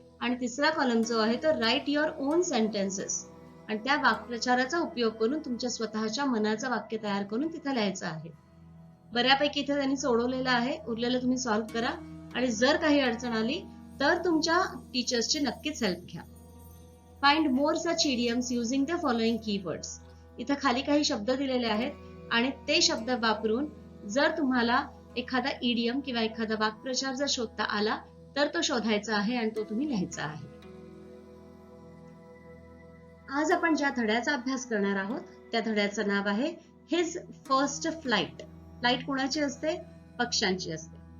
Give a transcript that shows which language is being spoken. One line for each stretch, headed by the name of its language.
Marathi: आणि तिसरा कॉलम जो आहे तो
English: Write your own sentences.
Marathi: आणि त्या वाक्प्रचाराचा उपयोग करून तुमच्या स्वतःच्या मनाचं वाक्य तयार करून तिथे लिहायचं आहे. बऱ्यापैकी इथे त्यांनी सोडवलेलं आहे. उरलेलं तुम्ही सॉल्व्ह करा आणि जर काही अडचण आली तर तुमच्या टीचर्सची नक्कीच हेल्प घ्या.
English: Find more such idioms using the following keywords.
Marathi: इथं खाली काही शब्द दिलेले आहेत आणि ते शब्द वापरून जर तुम्हाला एखादा इडियम किंवा एखादा वाक्प्रचार जर शोधता आला तर तो शोधायचा आहे आणि तो तुम्ही लिहायचा आहे. आज आपण ज्या धड्याचा अभ्यास करणार आहोत त्या धड्याचं नाव आहे हिज फर्स्ट फ्लाइट. फ्लाइट कोणाची असते? पक्ष्यांची असते.